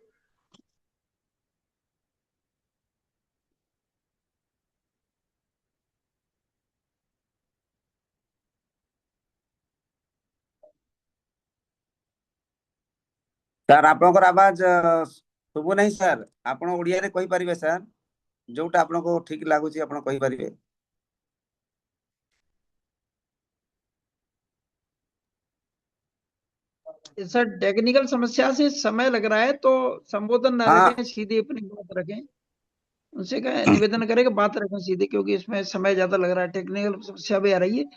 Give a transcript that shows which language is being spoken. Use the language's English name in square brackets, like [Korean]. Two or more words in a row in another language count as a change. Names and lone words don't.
[Odia] ସାର୍ ଆପଣଙ୍କର ଆବାଜ ଶୁଭୁ ନାହିଁ ସାର୍। ଆପଣ ଓଡ଼ିଆରେ କହିପାରିବେ ସାର୍, ଯୋଉଟା ଆପଣଙ୍କୁ ଠିକ ଲାଗୁଛି ଆପଣ କହିପାରିବେ। [Hindi] सर टेक्निकल समस्या से समय लग रहा है, तो संबोधन ना हाँ रखें, सीधी अपनी बात रखें। उनसे निवेदन करें कि बात रखें सीधे, क्योंकि इसमें समय ज्यादा लग रहा है, टेक्निकल समस्या भी आ रही है।